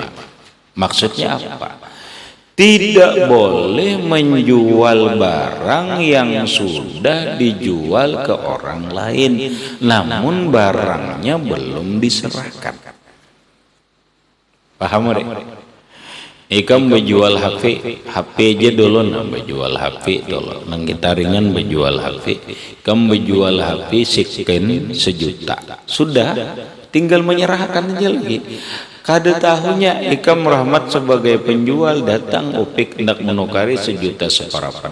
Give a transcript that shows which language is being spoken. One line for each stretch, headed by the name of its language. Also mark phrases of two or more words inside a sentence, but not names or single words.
Indonesian: Maksudnya apa? Tidak boleh menjual barang yang sudah dijual ke orang lain, namun barangnya belum diserahkan. Paham rek?
Banjar: Ikam berjual HP aja dulu, berjual HP dulu. Nang kita ringan berjual HP, ikam berjual HP second 1 juta. Sudah, tinggal menyerahkan aja lagi. Kada tahunya Ikam Rahmat sebagai penjual datang Upik hendak menukari 1 juta separapan.